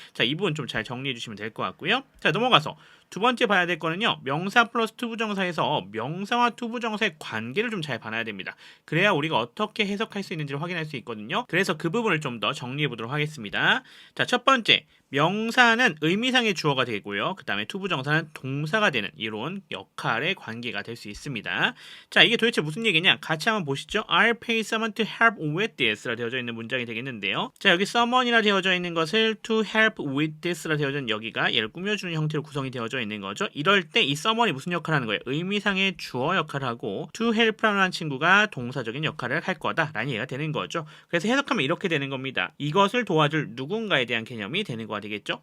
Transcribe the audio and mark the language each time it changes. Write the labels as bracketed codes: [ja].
[ko] 자, 이 부분 좀 잘 정리해 주시면 될 것 같고요. 자, 넘어가서 두 번째 봐야 될 거는요, 명사 플러스 투부정사에서 명사와 투부정사의 관계를 좀 잘 봐야 됩니다. 그래야 우리가 어떻게 해석할 수 있는지를 확인할 수 있거든요. 그래서 그 부분을 좀 더 정리해 보도록 하겠습니다. 자, 첫 번째, 명사는 의미상의 주어가 되고요. 그 다음에 투부정사는 동사가 되는 이런 역할의 관계가 될 수 있습니다. 자, 이게 도대체 무슨 얘기냐? 같이 한번 보시죠. [en] I'll pay someone to help with this [ko] 라 되어져 있는 문장이 되겠는데요. 자, 여기 someone이라 되어져 있는 것을 [en] to help with this [ko] 라 되어져 있는 여기가 얘를 꾸며주는 형태로 구성이 되어져 있는 거죠. 이럴 때 이 someone이 무슨 역할을 하는 거예요? 의미상의 주어 역할을 하고 to help라는 친구가 동사적인 역할을 할 거다라는 얘기가 되는 거죠. 그래서 해석하면 이렇게 되는 겁니다. 이것을 도와줄 누군가에 대한 개념이 되는 거가 되겠죠.